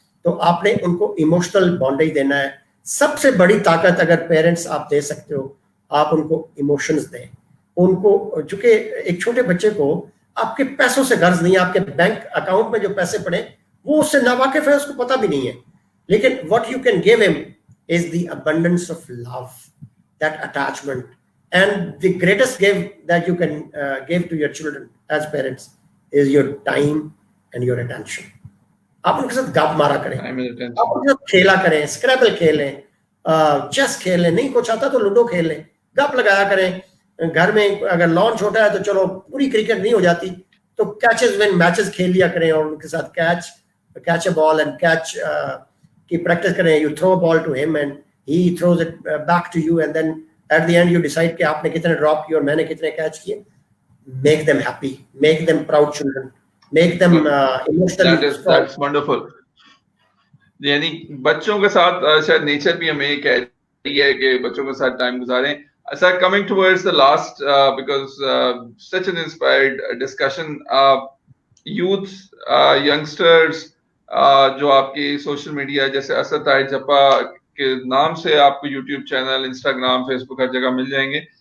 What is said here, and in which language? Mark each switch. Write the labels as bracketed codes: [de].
[ur] تو آپ نے ان کو ایموشنل بانڈیج دینا ہے. سب سے بڑی طاقت اگر پیرنٹس آپ دے سکتے ہو, آپ ان کو ایموشنز دیں. ان کو, چونکہ ایک چھوٹے بچے کو آپ کے پیسوں سے غرض نہیں ہے, آپ کے بینک اکاؤنٹ میں جو پیسے پڑے وہ اس سے ناواقف ہے, اس کو پتہ بھی نہیں ہے. [en] لیکن what you can give him is the abundance of love, that attachment, and the greatest gift that you can give to your children as parents is your time and your attention. [ur] آپ ان کے ساتھ گپ مارا کریں, آپ ان کے ساتھ کھیلا کریں, اسکریبل کھیلیں, چیس کھیلیں, نہیں کچھ آتا تو لوڈو کھیل لیں, گپ لگایا کریں. گھر میں اگر لان چھوٹا ہے تو چلو پوری کرکٹ نہیں ہو جاتی تو کیچز ون میچز کھیل لیا کریں, اور ان کے ساتھ [en] catch a ball and catch [ur] کی پریکٹس کریں. [en] you throw ball to him and he throws it back to you, and then at the end you decide [ur] کہ آپ نے کتنے ڈراپ کیے اور میں نے کتنے کیچ کیے. [en] Make them happy, make them proud children, make them emotionally. That's wonderful. [ur] یعنی بچوں کے ساتھ شاید نیچر بھی ہمیں کہہ رہی ہے کہ بچوں کے ساتھ ٹائم گزاریں. [en] Sir, coming towards the last, because such an inspired discussion, youth, youngsters, [ur] جو آپ کی سوشل میڈیا جیسے اسد طاہر جپا کے نام سے آپ کو یوٹیوب چینل, انسٹاگرام, فیس بک ہر جگہ مل جائیں گے.